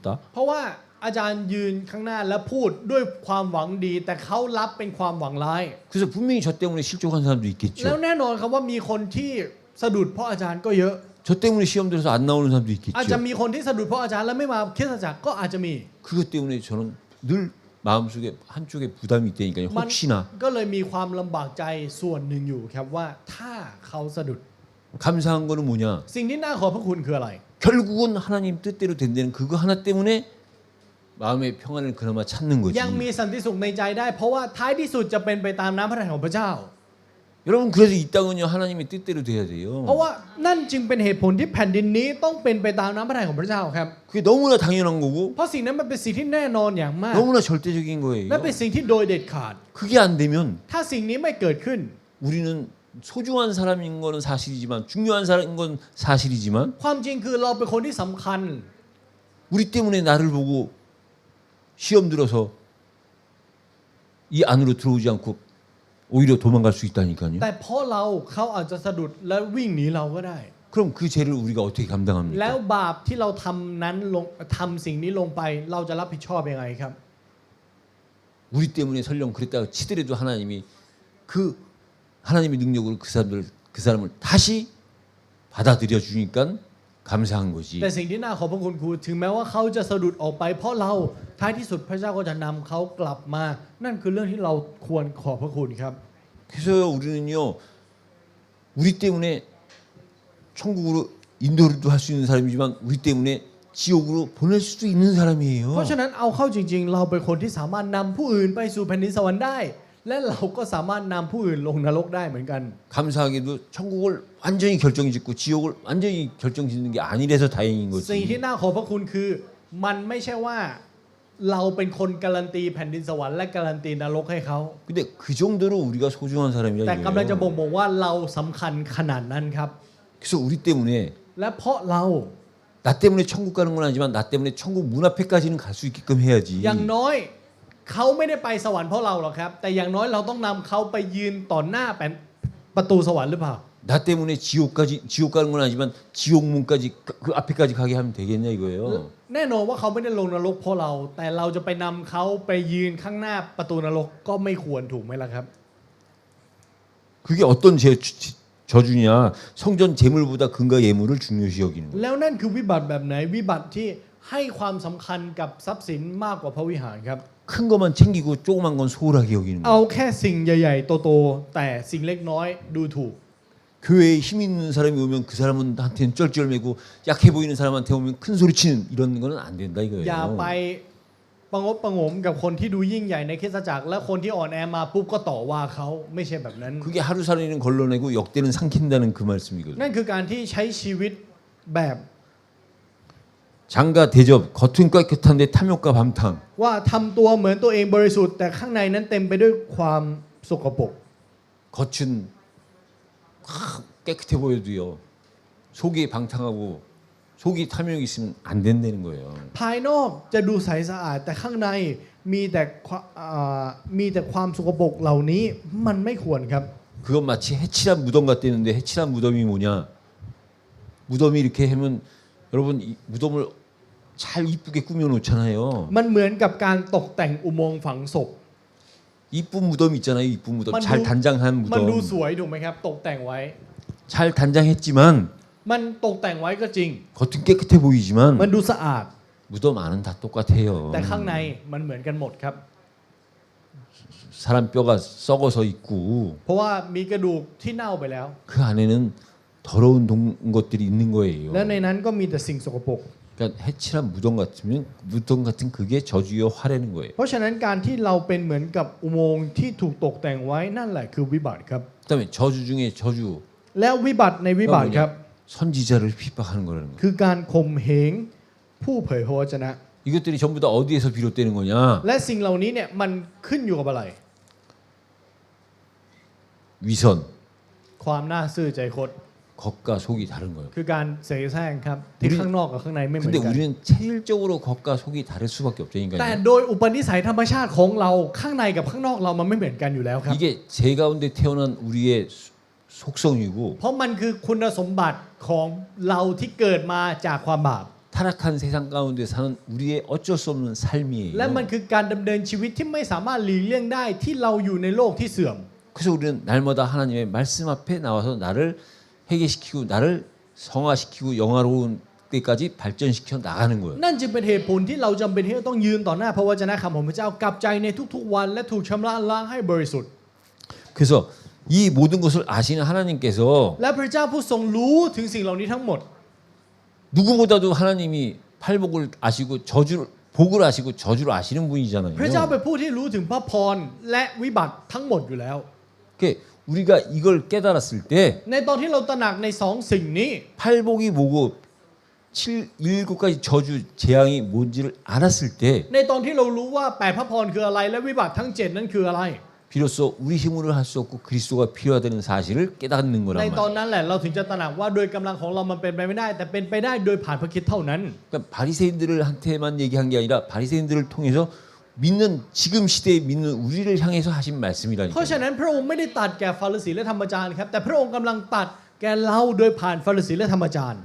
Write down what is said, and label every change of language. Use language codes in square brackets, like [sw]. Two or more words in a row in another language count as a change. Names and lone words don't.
[th] เพราะว่าอาจารย์ยืนข้างหน้าและพูดด้วยความหวังดี แต่เขารับเป็นความหวังร้าย [ko] 그래서 분명히 저 때문에 실족한 사람도 [th] แล้ว [ko] 있겠죠. [th] แน่นอนครับว่ามีคนที่สะดุดเพราะอาจารย์ก็เยอะ [ko] 저 때문에 시험 들어서 안 나오는 사람도 [th] อาจจะ [ko] 있겠죠. [th] มีคนที่สะดุดเพราะอาจารย์แล้วไม่มาคริสตจักรก็อาจจะมี [ko] 그것 때문에 저는 늘 마음속에 한쪽에 부담이 있다니까요. [th] มัน [ko] 혹시나 [th] ก็เลยมีความลำบากใจส่วนหนึ่งอยู่ครับว่าถ้าเขาสะดุด [ko] 감사한 거는 뭐냐? [th] สิ่งที่น่าขอบพระคุณคืออะไร [ko] 결국은 하나님 뜻대로 된다는 그거 하나 때문에 마음의 평안을 그나마 찾는 거지. [th] ยังมีสันติสุขในใจได้ เพราะว่าท้ายที่สุดจะเป็นไปตามน้ำพระทัยของพระเจ้า [ko] 여러분 그래서 이 땅은요 하나님의 뜻대로 돼야 [th] เพราะ [ko] 돼요. [th] ว่านั่นจึงเป็นเหตุผลที่แผ่นดินนี้ต้องเป็นไปตามน้ำพระทัยของพระเจ้าครับ [ko] 그게 너무나 당연한 거고 [th] เพราะสิ่งนั้นมันเป็นสิ่งที่แน่นอนอย่างมาก [ko] 너무나 절대적인 거예요. [th] และเป็นสิ่งที่โดยเด็ดขาด [ko] 그게 안 되면 [th] ถ้าสิ่งนี้ไม่เกิดขึ้น [ko] 우리는 소중한 사람인 거는 사실이지만 중요한 사람인 건 사실이지만 [th] ความจริงคือเราเป็นคนที่สำคัญ [ko] 우리 때문에 나를 보고 시험 들어서 이 안으로 들어오지 않고 오히려 도망갈 수 있다니까요. [th] แต่เพราะเราเขาอาจจะสะดุดและวิ่งหนีเราก็ได้ [ko] 그럼 그 죄를 우리가 어떻게 [th] แล้ว [ko] 감당합니까? [th] บาปที่เราทำนั้นลงทำสิ่งนี้ลงไป เราจะรับผิดชอบยังไงครับ [ko] 우리 때문에 설령 그랬다고 치더라도 하나님이 그 하나님의 능력으로 그 사람을 다시 받아들여 주니까 감사한 거지. [th] แต่สิ่งที่น่าขอบพระคุณคือถึงแม้ว่าเขาจะสะดุดออกไป เพราะเราท้ายที่สุดพระเจ้าก็จะนำเขากลับมา นั่นคือเรื่องที่เราควรขอบพระคุณครับ [ko] 그래서 우리는요 우리 때문에 천국으로 인도를 할 수 있는 사람이지만 우리 때문에 지옥으로 보낼 수도 있는 [th] เพราะ [ko] 사람이에요. [th] ฉะนั้นเอาเข้าจริง ๆ เราเป็นคนที่สามารถนำผู้อื่นไปสู่แผ่นดินสวรรค์ได้ และเราก็สามารถนำผู้อื่นลงนรกได้เหมือนกัน [ko] 감사하게도 천국을 완전히 결정짓고 지옥을 완전히 결정짓는 게 아니라서 다행인 [th] สิ่งที่ [ko] 거지. [th] น่าขอบพระคุณคือมันไม่ใช่ว่าเราเป็นคนการันตีแผ่นดินสวรรค์และการันตีนรกให้เขา [ko] 근데 그 정도로 우리가 소중한 [th] แต่ [ko] 사람이라 [th] กำลังจะบ่ง [ko] 이거예요. [th] บอกว่าเราสำคัญขนาดนั้นครับ [ko] 그래서 우리 때문에 [th] และเพราะเรา [ko] 나 때문에 천국 가는 건 아니지만 나 때문에 천국 문 앞에까지는 갈 수 있게끔 해야지. [th] อย่างน้อยเขาไม่ได้ไปสวรรค์เพราะเราหรอกครับ แต่อย่างน้อยเราต้องนำเขาไปยืนต่อหน้าประตูสวรรค์หรือเปล่า [ko] 나 때문에 지옥 가는 건 아니지만 지옥 문까지 그 앞에까지 가게 하면 되겠냐 이거예요. [th] แน่นอนว่าเขาไม่ได้ลงนรกเพราะเรา แต่เราจะไปนำเขาไปยืนข้างหน้าประตูนรกก็ไม่ควรถูกไหมล่ะครับ [ko] 그게 어떤 저주냐? 성전 제물보다 금과 예물을 중요시 여기는 거예요. [th] แล้วนั่นคือวิบัติแบบไหนวิบัติที่ให้ความสำคัญกับทรัพย์สินมากกว่าพระวิหารครับ [ko] 큰 것만 챙기고 조그만 건 소홀하게 여기는 [th] เอา [ko] 거예요. [th] แค่สิ่งใหญ่ๆโตๆแต่สิ่งล็กน้อยดูถูก [ko] 교회에 힘 있는 사람이 오면 그 사람한테는 쩔쩔매고 약해 보이는 사람한테 오면 큰 소리 치는 이런 거는 안 된다 [th] อย่าไป [ko] 이거예요. [th] ประงบประหงมกับคนที่ดูยิ่งใหญ่ในคริสตจักร และคนที่อ่อนแอมาปุ๊บก็ต่อว่าเขาไม่ใช่แบบนั้น [ko] 그게 하루 살이는 걸러내고 역대는 삼킨다는 그 말씀이거든요. [th] นั่นคือการที่ใช้ชีวิตแบบ [ko] 장가 대접 겉은 깨끗한데 탐욕과 밤탕. [th] ว่าทำตัวเหมือนตัวเองบริสุทธิ์แต่ข้างในนั้นเต็มไปด้วยความสกปรก [ko] 겉은 깨끗해 보여도요 속이 방탕하고 속이 탐욕이 있으면 안 된다는 거예요. [th] ภายนอกจะดูใสสะอาดแต่ข้างในมีแต่ความสกปรกเหล่านี้มันไม่ควรครับ [ko] 그건 마치 해칠한 무덤 같다는데 해칠한 무덤이 뭐냐? 무덤이 이렇게 하면 여러분 이 무덤을 잘 이쁘게 꾸며 놓잖아요. [th] มันเหมือนกับการตกแต่งอุโมงค์ฝังศพ [ko] 이쁜 무덤 있잖아요. 이쁜 무덤. 만 잘 두- 단장한 [th] มันดู [ko] 무덤. [th] สวยถูกไหมครับตกแต่งไว้ [ko] 잘 단장했지만 [th] มันตกแต่งไว้ก็จริง [ko] 겉은 깨끗해 [th] มัน [ko] 보이지만 [th] ดูสะอาด [ko] 무덤 안은 다 똑같아요. [th] แต่ข้างในมันเหมือนกันหมดครับ [ko] 사람 뼈가 썩어서 있고 [th] เพราะว่ามีกระดูกที่เน่าไปแล้ว [ko] 그 안에는 더러운 것들이 있는 거예요. [th] และในนั้นก็มีแต่สิ่งสกปรก [ko] 그러니까 해칠한 무덤 같은 그게 저주의 화라는 거예요. [th] เพราะฉะนั้นการที่เราเป็นเหมือนกับอุโมงค์ที่ถูกตกแต่งไว้นั่นแหละคือวิบัติครับ [ko] 그다음에 저주 중에 저주 [th] แล้ววิบัติในวิบัติครับ [ko] 선지자를 핍박하는 거라는 거예요. [th] คือการข่มเหงผู้เผยพระวจนะ [ko] 이것들이 전부 다 어디에서 비롯되는 거냐? [th] และสิ่งเหล่านี้เนี่ยมันขึ้นอยู่กับอะไร [ko] 위선, [th] ความน่าซื่อใจคด [ko] 겉과 속이 다른 거예요. [th] คือการเสแสร้งครับที่ข้างนอกกับข้างในไม่เหมือ [ko] 근데 [th] นกัน [ko] 우리는 체질적으로 겉과 속이 다를 수밖에 없다니까요. [th] แต่โดยอุปนิสัยธรรมชาติของเราข้างในกับข้างนอกเรามันไม่เหมือนกันอยู่แล้วครับ [ko] 이게 제 가운데 태어난 우리의 속성이고 [th] เพราะมันคือคุณสมบัติของเราที่เกิดมาจากความบาป [ko] 타락한 세상 가운데 사는 우리의 어쩔 수 없는 삶이에요. [th] และมันคือการดำเนินชีวิตที่ไม่สามารถหลีกเลี่ยงได้ที่เราอยู่ในโลกที่เสื่อม [ko] 그래서 우리는 날마다 하나님의 말씀 앞에 나와서 나를 회개시키고 나를 성화시키고 영화로운 때까지 발전시켜 나가는 거예요. [th] นั่นจึงเป็นเหตุผลที่เราจำเป็นที่จะต้องยืนต่อหน้าพระวจนะคำของพระเจ้ากลับใจในทุกๆวันและถูกชำระล้างให้บริสุทธิ์ [ko] 그래서 이 모든 것을 아시는 하나님께서 [th] และพระเจ้าผู้ทรงรู้ถึงสิ่งเหล่านี้ทั้งหมด [ko] 누구보다도 하나님이 팔복을 아시고 저주를 복을 아시고 저주를 아시는 [th] พระเจ้า [ko] 분이잖아요. [th] เป็นผู้ที่รู้ถึงพระพรและวิบัติทั้งหมดอยู่แล้ว [ko] 그러니까 우리가 이걸 깨달았을 때 [th] ในตอนที่เราตระหนักในสองสิ่งนี้ [ko] 팔복이 뭐고 7가지 저주 재앙이 뭔지를 알았을 때 [th] ในตอนที่เรารู้ว่าแปดพระพรคืออะไรและวิบัติทั้ง7นั้นคืออะไร [ko] 비로소 우리 힘으로 할 수 없고 그리스도가 필요하다는 사실을 깨닫는 [th] ใน [ko] 거란 [th] ตอน [ko] 말이에요. [th] นั้นแหละเราถึงจะตระหนักว่าโดยกำลังของเรามันเป็นไปไม่ได้ แต่เป็นไปได้โดยผ่านพระคริสต์เท่านั้น [ko] 그러니까 바리새인들한테만 얘기한 게 아니라 바리새인들을 통해서 믿는 지금 시대에 믿는 우리를 향해서 하신 [th] เพราะ [ko] 말씀이라니까요. [th] ฉะนั้นพระองค์ไม่ได้ตัดแก่ฟาริสีและธรรมจารย์ครับแต่พระองค์กำลังตัดแก่เราโดยผ่านฟาริสีและธรรมจารย์